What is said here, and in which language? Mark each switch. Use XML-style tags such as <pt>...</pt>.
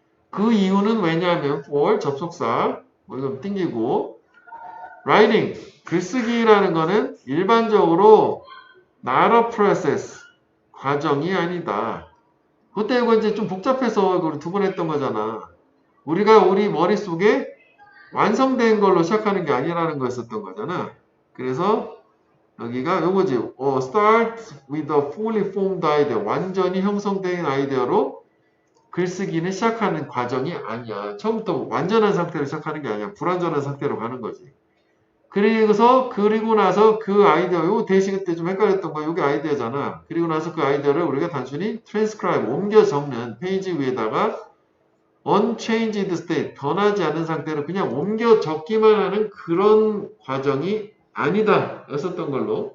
<ko>그 이유는 왜냐하면 for 접속사 뭐 이거 띵기고 writing 글쓰기라는 거는 일반적으로 not a process 과정이 아니다. 그때 이거 이제 좀 복잡해서 우리 두 번 했던 거잖아. 우리가 우리 머릿속에 완성된 걸로 시작하는 게 아니라는 거였었던 거잖아. 그래서 여기가 요거지.</ko> <en>start with a fully formed idea.</en> <ko>완전히 형성된 아이디어로 글쓰기는 시작하는 과정이 아니야. 처음부터 완전한 상태로 시작하는 게 아니야. 불완전한 상태로 가는 거지. 그리고 나서 그 아이디어, 요 대시 그때 좀 헷갈렸던 거, 요게 아이디어잖아. 그리고 나서 그 아이디어를 우리가 단순히 transcribe, 옮겨 적는 페이지 위에다가 unchanged state, 변하지 않은 상태로 그냥 옮겨 적기만 하는 그런 과정이 아니다. 였었던 걸로.</ko>